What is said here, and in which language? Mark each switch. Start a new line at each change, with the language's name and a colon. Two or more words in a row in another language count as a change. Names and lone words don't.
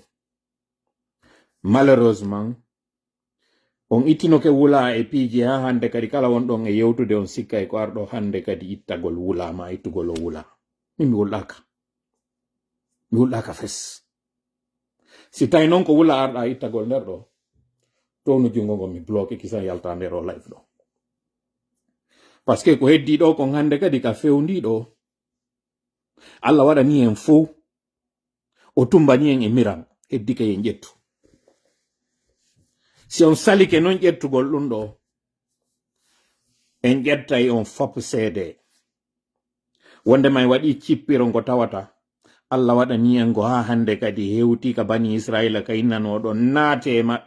Fula: Malheureusement on itinoke wula e piiji ha hande kadi kala won don e yewtude on sikka e ko ardo hande kadi ittagol wula ma ittugol wula. Min mi wulaka fes. Si tay non ko wula arda ittagol nder do tonu jungo ngo mi bloqué kisan yalta nder o live do.
French: Parce que
Fula: ko heddi do ko hande kadi ka fewndi do Allah waɗani en fo o tumbani en e miran heddi ka en ƴettu. Si on salike non ƴettugol ɗum ɗo en ƴettay on fop seede wonde may waɗi cippiro ngo tawata Allah waɗani en go ha hande kadi hewti ka bani Israila ka innanoɗo naate e maɓɓe.